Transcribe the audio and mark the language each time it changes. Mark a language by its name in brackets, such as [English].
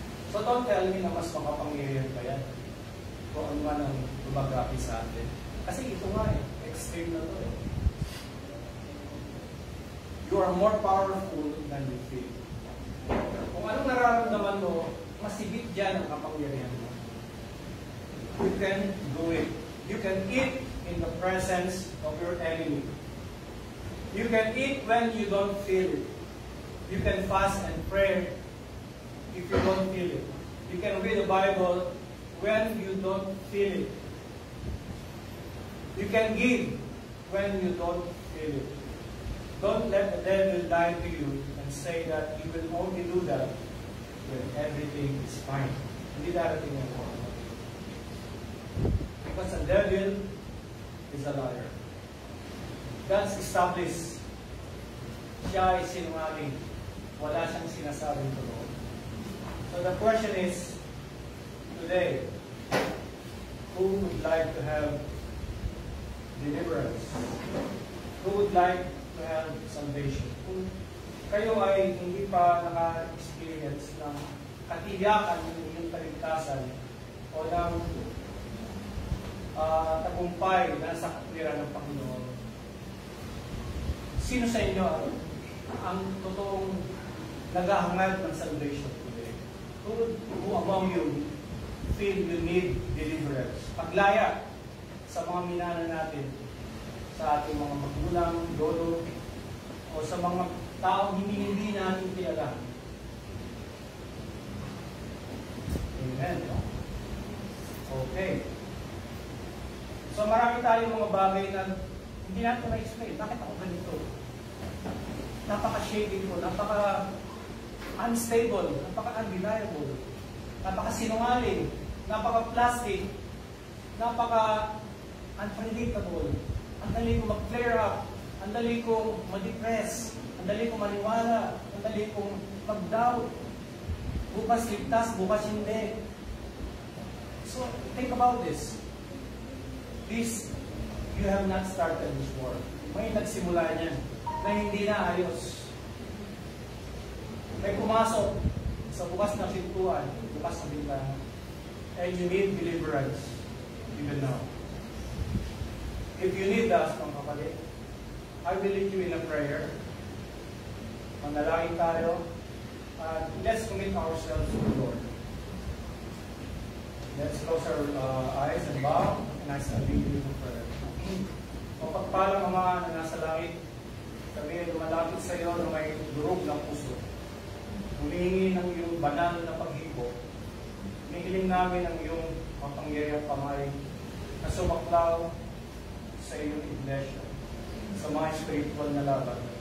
[English] So don't tell me [Filipino] na mas makapangyarihan pa yan kung ano man ang lumagapi sa atin. Kasi ito nga extreme na to [English] You are more powerful than you feel. [Filipino] Kung anong nararamdaman mo, mas higit dyan ang kapangyarihan mo. [English] You can do it. You can eat in the presence of your enemy. You can eat when you don't feel it. You can fast and pray if you don't feel it. You can read the Bible when you don't feel it. You can give when you don't feel it. Don't let the devil lie to you and say that you will only do that when everything is fine. [Filipino] Hindi darating ang oras. [English] Because the devil is a liar. God's established. [Filipino] Siya ay sinungaling. Wala siyang sinasabing totoo. [English] So the question is, today, who would like to have deliverance? Who would like to have salvation? [Filipino] Kung kayo ay hindi pa naka-experience ng katiyakan ng inyong kaligtasan o ng tagumpay na sa katwiran ng Panginoon, sino sa inyo ang totoong naghahangad ng salvation today? [English] Who among you feel you need deliverance? [Filipino] Paglaya sa mga minana natin, sa ating mga magulang, lolo, o sa mga taong hindi natin kilala. Amen. Okay. So marami tayong mga bagay na hindi natin ma-explain. Bakit ako ganito? Napaka-shady ko, napaka-unstable, napaka-unreliable, napaka-sinungaling, napaka-plastic, napaka-unpredictable. Ang dali kong mag-flare up, ang dali kong ma-depress, ang dali kong maniwala, ang dali kong mag-doubt. Bukas ligtas, bukas hindi. [English] So, think about this. You have not started this war. [Filipino] May nagsimula niyan na hindi na ayos. May pumasok sa bukas ng pintuan, bukas ng bintana. [English] And you need deliverance even now. If you need us, [Filipino] mga kapatid, [English] I will lead you in a prayer. [Filipino] Manalangin tayo. [English] Let's commit ourselves to the Lord. Let's close our eyes and bow, and I shall lead you in prayer. [Filipino] O pagpalang Ama na nasa langit, kami ay lumalapit sa iyo na may durog ng puso. Humihingi ng iyong banal na paghibo. Hinihiling namin ang iyong mapangyariang kamay na sumaklaw sa iyong iglesia, sa mga spiritual na laban.